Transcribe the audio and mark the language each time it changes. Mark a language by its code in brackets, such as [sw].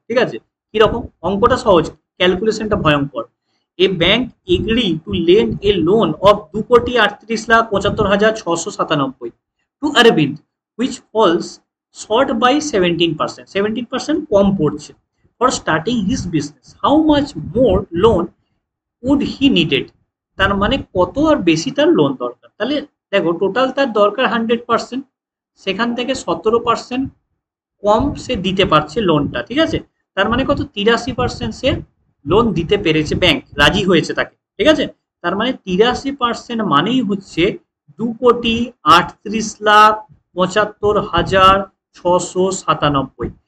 [bn] ঠিক আছে, কিরকম অঙ্কটা সহজ, ক্যালকুলেশনটা ভয়ঙ্কর। [en] a bank agree to lend a loan of 2,38,75,697 to Arabinda, which falls short by 17%, [bn] 17% কম পড়ছে, [en] for starting his business. How much more loan would he needed? [bn] তার মানে কত আর বেশি তার লোন দরকার। তাহলে দেখো টোটাল তার দরকার 100%, সেখান থেকে 17% কম সে দিতে পারছে লোনটা। ঠিক আছে, তার মানে কত 83% সে লোন দিতে পেরেছে, ব্যাংক রাজি হয়েছে তাকে। ঠিক আছে, তার মানে 83% মানেই হচ্ছে 2,38,75,697।